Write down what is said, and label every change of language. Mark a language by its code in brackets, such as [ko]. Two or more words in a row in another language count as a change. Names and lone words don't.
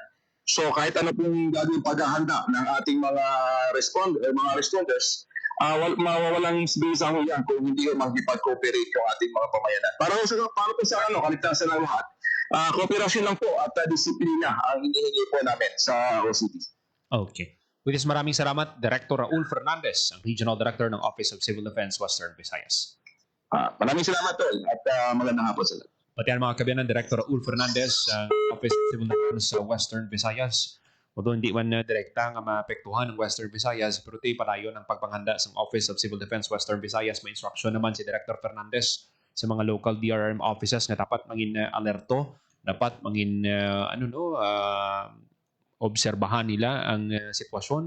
[tl] So kahit ano pong gagawin paghahanda ng ating mga responders, mawawalang bisa ho yan kung hindi makikipag-cooperate yung ating mga pamayanan. Para po sa kaligtasan ng lahat, kooperasyon lang po at disiplina ang hinihingi po namin sa OCD. Okay. [en] With this, [tl] maraming salamat, Director Raul Fernandez, ang Regional Director ng Office of Civil Defense, Western Visayas. Maraming salamat, Tol, at magandang hapon sa lahat. Pati ang mga kabiyanan, Director Raul Fernandez, Office of Civil Defense sa Western Visayas. Although hindi man direkta nga maapektuhan ng Western Visayas, pero ito'y palayo ng pagpanghanda sa Office of Civil Defense Western Visayas. May instruction naman si Director Fernandez sa mga [en] local DRRM offices [tl] na dapat maging alerto, dapat maging obserbahan nila ang sitwasyon.